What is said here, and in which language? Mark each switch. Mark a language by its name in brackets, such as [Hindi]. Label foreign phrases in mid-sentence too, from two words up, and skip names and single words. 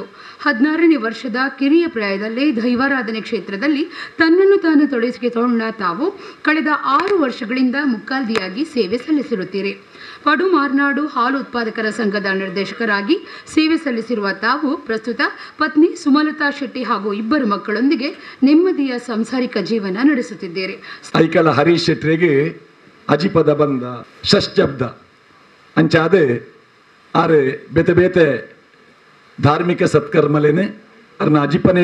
[Kannada] 16ನೇ ವರ್ಷದ ಕಿರಿಯ ಪ್ರಾಯದಲ್ಲೇ ದೈವಾರಾಧನೆ ಕ್ಷೇತ್ರದಲ್ಲಿ ತನ್ನನ್ನು ತಾನು ತೊಡಗಿಸಿಕೊಂಡ ತಾವು ಕಳೆದ 6 ವರ್ಷಗಳಿಂದ ಮುಕ್ಕಾಲ್ದಿಯಾಗಿ ಸೇವೆ ಸಲ್ಲಿಸಿರುತ್ತೀರಿ. ಪಡು ಮಾರ್ನಾಡು ಹಾಲು ಉತ್ಪಾದಕರ ಸಂಘದ ನಿರ್ದೇಶಕರಾಗಿ ಸೇವೆ ಸಲ್ಲಿಸಿರುವ ತಾವು ಪ್ರಸ್ತುತ ಪತ್ನಿ ಸುಮಲತಾ ಶೆಟ್ಟಿ ಹಾಗೂ 2 ಮಕ್ಕಳೊಂದಿಗೆ ನೆಮ್ಮದಿಯ ಸಾಂಸಾರಿಕ ಜೀವನ ನಡೆಸುತ್ತಿದ್ದೀರಿ. [Tulu] ಐಕಲ ಹರೀಶ್ ಶೆಟ್ಟಿಗೆ ಅಜಿಪದ ಬಂದ ಷಷ್ಠಬ್ದ ಅಂಚಾದೆ ಆರೆ ಬೇತೆ ಬೇತೆ ಧಾರ್ಮಿಕ ಸತ್ಕರ್ಮಲೇನೆ ಅರ್ನ ಅಜಿಪನೆ